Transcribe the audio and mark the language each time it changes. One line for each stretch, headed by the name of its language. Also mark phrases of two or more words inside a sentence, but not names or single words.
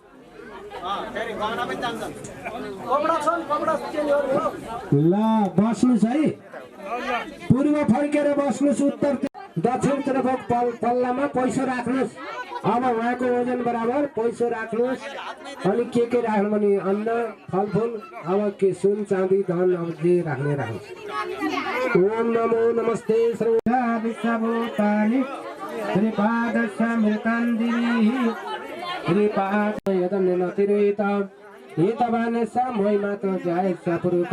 Nepali: ल बस्नुस् है पूर्व फर्केर बस्नुस् उत्तर दक्षिणतर्फ पल्लामा पैसा राख्नुस् अब उहाँको वजन बराबर पैसा राख्नुस् अनि के राख्नु भने अन्न फलफुल अब के सुन चाँदी धन अब जे राख्ने राख्नुस् ओम
Sanskrit: नमो नमस्ते श्रीभूतानि श्रीपादसमृतान्दिनी श्रीपाद यदन नतिरेता हितवानसा महिमातो जायसा पुरुष